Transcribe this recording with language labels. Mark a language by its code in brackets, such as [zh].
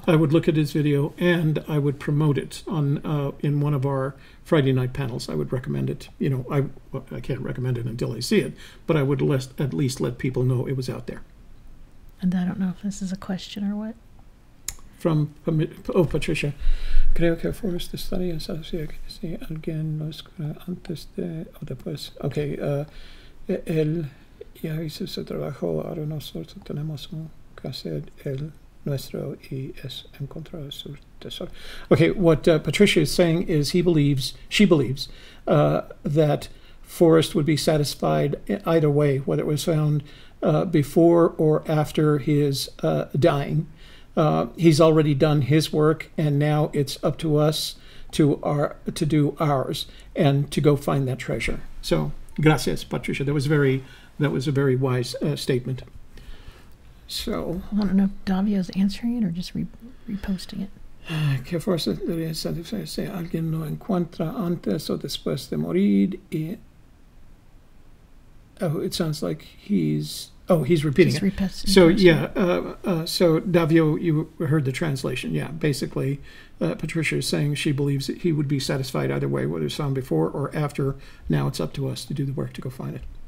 [en] I would look at his video, and I would promote it on in one of our Friday night panels. I would recommend it. I can't recommend it until I see it, but I would at least let people know it was out there. And I don't know if this is a question or what. From Patricia. [es] Creo que Forrest estaría satisfecho si alguien lo escucha antes de o después. Okay, él ya hizo su trabajo, ahora nosotros tenemos que hacer el nuestro y es encontrar su tesoro. [en] Okay, what Patricia is saying is she believes that Forrest would be satisfied either way, whether it was found before or after his dying. He's already done his work, and now it's up to us to do ours and to go find that treasure. So, gracias, Patricia. That was a very wise statement. So, I don't know if Davio's answering it or just reposting it. [es] Que fuerza debería satisfacerse alguien lo encuentra antes o después de morir. [en] It sounds like he's repeating it. So so Davio, you heard the translation. Yeah, basically, Patricia is saying she believes that he would be satisfied either way, whether it's found before or after. Now it's up to us to do the work to go find it.